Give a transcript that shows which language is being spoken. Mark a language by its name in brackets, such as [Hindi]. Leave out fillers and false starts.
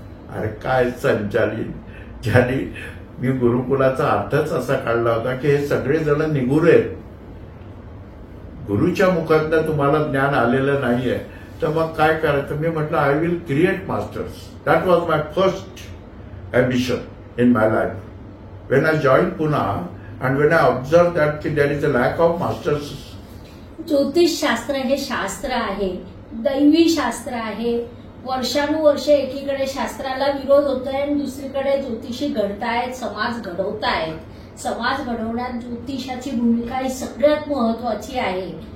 [Marathi] अरे काय संचालित, ज्यांनी मी गुरुकुलाचा अर्थच असा काढला होता की हे सगळेजण निगुरे आहेत. गुरुच्या मुखातनं तुम्हाला ज्ञान आलेलं नाहीये तर मग काय करायचं. मी म्हटलं [English] I will create masters. That was my first ambition in my life. When I joined Pune and when I observed that there is a lack of masters. [Marathi] ज्योतिष शास्त्र हे शास्त्र आहे, दैवी शास्त्र आहे. वर्षानुवर्षे एकीकडे शास्त्राला विरोध होतोय आणि दुसरीकडे ज्योतिषी घडतायत, समाज घडवतायत. समाज घडवण्यात ज्योतिषाची भूमिका ही सगळ्यात महत्वाची आहे.